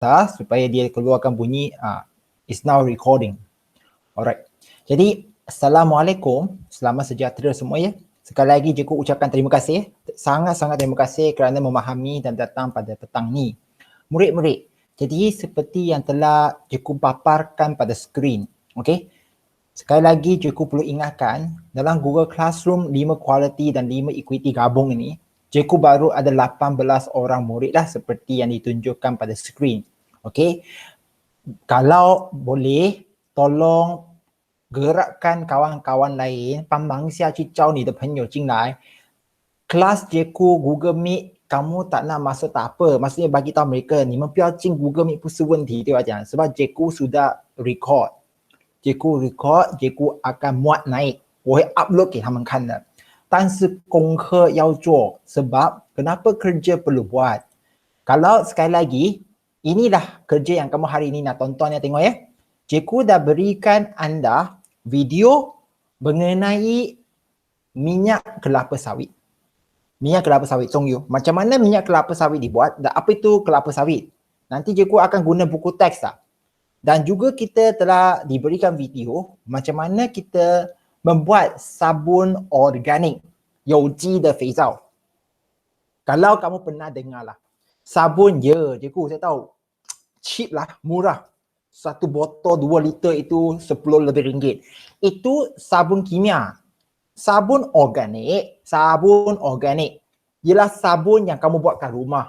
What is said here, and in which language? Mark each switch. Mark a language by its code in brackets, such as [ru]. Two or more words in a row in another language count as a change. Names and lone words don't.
[ms] atas supaya dia keluarkan bunyi [en] is now recording. [ms] Alright. Jadi Assalamualaikum, selamat sejahtera semua ya. Sekali lagi Cikgu ucapkan terima kasih. Sangat-sangat terima kasih kerana memahami dan datang pada petang ni. Murid-murid, jadi seperti yang telah Cikgu paparkan pada skrin, okey? Sekali lagi Cikgu perlu ingatkan, dalam Google Classroom 5 quality dan 5 equity gabung ini, Cikgu baru ada 18 orang murid lah seperti yang ditunjukkan pada skrin. Okey? Kalau boleh, tolong gerakkan kawan-kawan lain, [zh] 帮忙一下去招你的朋友进来。 [ms] Kelas Cikgu Google Meet kamu tak nak masuk tak apa. Maksudnya bagi tahu mereka, [zh] 你们不要进 [en] Google Meet [zh] 不是问题，对吧讲？ [ms] Sebab Cikgu sudah record. Cikgu akan muat naik. [zh] 我会 upload 给他们看的。 [ms] 但是功课要做. Sebab kenapa kerja perlu buat? Kalau sekali lagi, inilah kerja yang kamu hari ini nak tonton ya, tengok ya. Cikgu dah berikan anda video mengenai minyak kelapa sawit. Minyak kelapa sawit, Songyu. Macam mana minyak kelapa sawit dibuat dan apa itu kelapa sawit? Nanti cikgu akan guna buku teks tak? Dan juga kita telah diberikan video macam mana kita membuat sabun organik, [zh] 有机的肥皂. [ms] Kalau kamu pernah dengar lah, sabun ya, cikgu saya tahu, cheap lah, murah. Satu botol 2 liter itu 10 lebih ringgit. Itu sabun kimia. Sabun organik ialah sabun yang kamu buat kat rumah.